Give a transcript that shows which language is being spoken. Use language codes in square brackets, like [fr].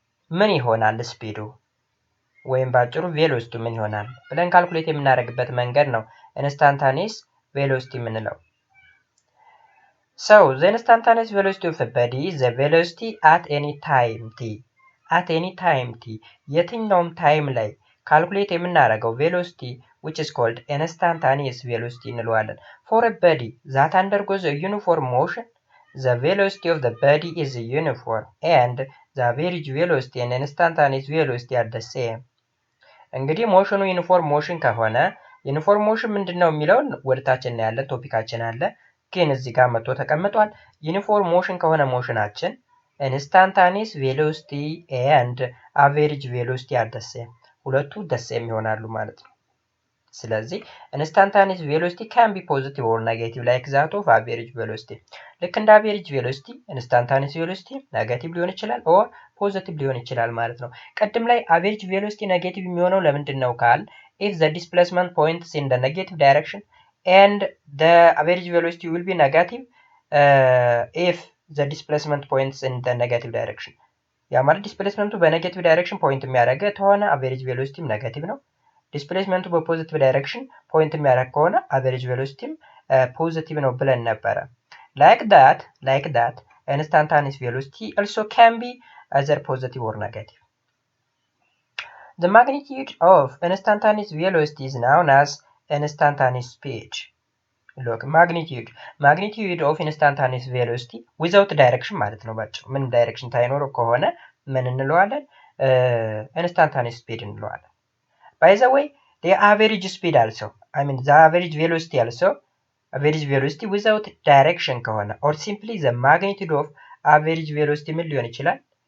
[am] ምን ይሆናል ስፒዱ ወይም ባጭሩ ቬሎሲቲ ምን ይሆናል ብለን ካልኩሌት የምናደርግበት መንገድ ነው ኢንስታንታኒየስ ቬሎሲቲ የምንለው። [en] so the instantaneous velocity of a body is the velocity at any time t. at any time t [am] የትኛውም ታይም ላይ ካልኩሌት የምናደርገው ቬሎሲቲ [en] which is called instantaneous velocity [am] እንለዋለን። [en] for a body that undergoes a uniform motion, the velocity of the body is uniform and the average velocity and instantaneous velocity are the same. [am] እንግዲህ ሞሽኑ ዩኒፎርም ሞሽን ከሆነ ዩኒፎርም ሞሽን ምንድነው የሚለውን ወደታችን ያለ ቶፒካችን አለ፣ ግን እዚህ ጋር መጥቶ ተቀምጧል። ዩኒፎርም ሞሽን ከሆነ ሞሽናችን [en] ኢንስታንታኒየስ ቬሎሲቲ ኤንድ አቨሬጅ ቬሎሲቲ አር ዘ ሴም፣ [am] ሁለቱ ዘ ሴም ይሆናሉ ማለት ነው። ስለዚህ [en] ኢንስታንታኒየስ ቬሎሲቲ ካን ቢ ፖዚቲቭ ኦር ኔጌቲቭ ላይክ ዛት ኦፍ አቨሬጅ ቬሎሲቲ። [am] ልክ እንደ አቨሬጅ ቬሎሲቲ ኢንስታንታኒየስ ቬሎሲቲ ኔጌቲቭ ሊሆን ይችላል ኦር ፖዚቲቭ ሊሆን ይችላል ማለት ነው። ቅድም ላይ አቨሬጅ ቬሎሲቲ ኔጌቲቭ የሚሆነው ለምንድን ነው ካል [en] if the displacement points in the negative direction and the average velocity will be negative if the displacement points in the negative direction። [am] ያ ማለት ዲስፕሌስመንቱ በኔጌቲቭ ዳይሬክሽን ፖይንት የሚያደርግ ከሆነ አቨሬጅ ቬሎሲቲም ኔጌቲቭ ነው። ዲስፕሌስመንቱ በፖዚቲቭ ዳይሬክሽን ፖይንት የሚያደርግ ከሆነ አቨሬጅ ቬሎሲቲም ፖዚቲቭ ነው ብለን ነበረ። [en] like that instantaneous velocity also can be either positive or negative. The magnitude of instantaneous velocity is known as instantaneous speed. look magnitude of instantaneous velocity without direction [am] ማለት ነው ባጭሩ ምን ዳይሬክሽን ታይኖረው ከሆነ ምን እንለዋለን [en] instantaneous speed [am] እንለዋለን [en] by the way the average speed also I mean the average velocity also average velocity without direction ከሆነ or simply the magnitude of average velocity [am] ምን ሊሆን ይችላል